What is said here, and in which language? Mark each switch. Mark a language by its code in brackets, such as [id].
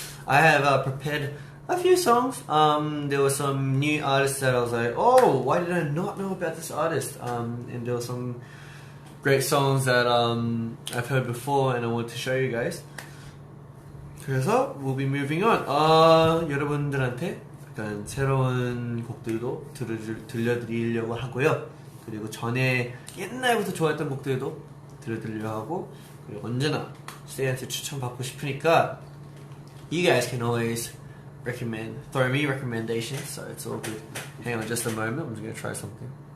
[en] I have prepared a few songs. There were some new artists that I was like, oh, why did I not know about this artist? And there were some great songs that I've heard before and I want to show you guys. [ko] 그래서 [en] we'll be moving on. [ko] 여러분들한테 약간 새로운 곡들도 들려드리려고 하고요. 그리고 전에 옛날부터 좋아했던 곡들도 들려드리려고 하고, 그리고 언제나 스테이한테 추천받고 싶으니까 [en] you guys can always throw me recommendations, so it's all good. Hang on just a moment, I'm just gonna try something.